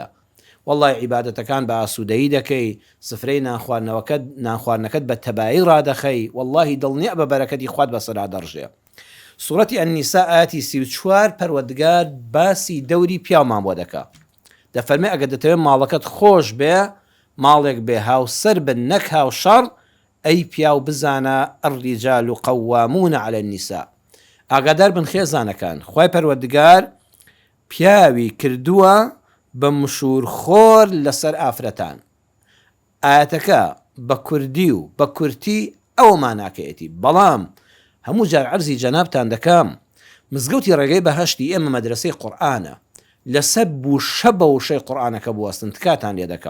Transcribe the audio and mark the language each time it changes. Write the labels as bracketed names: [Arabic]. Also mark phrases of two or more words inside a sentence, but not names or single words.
[Central Kurdish] وەڵڵی عیبادەتەکان بە ئاسوودەیی دەکەی، سفرەی نانخواردنەکەت بە تەبایی ڕادەخەی، وەڵڵی دڵنیە بە بەرەکەتی خوات بەسەرا دەڕژێ. سوورەتی ئەننیسا ئاەتی 34 پەروەردگار باسی دەوری پیاومان بۆ دەکا. دەفەرمێ ئەگەر دەتەوێت ماڵەکەت خۆش بێ، ماڵێک بێ هاوسەر بن نەک هاوشەڕ، ئەی پیاو بزانە [Arabic] الرجال قوامون على النساء. [Central Kurdish] ئاگادار بن خێزانەکان، خوای پەروەردگار پیاوی کردووە بە مشورخۆر لەسەر ئافرەتان. ئاەتەکە بە کوردی و بە کورتی ئەوەمان ناکەیەتی، بەڵام هەموو جار عەرزی جەنابتان دەکەم، مزگەوتی ڕێگەی بەهەشتی ئێمە مەدرسەی قورئانە، لەسەر بوو شەبە و شەی قورئانەکە بوەستن تکاتان لێ دەکەم.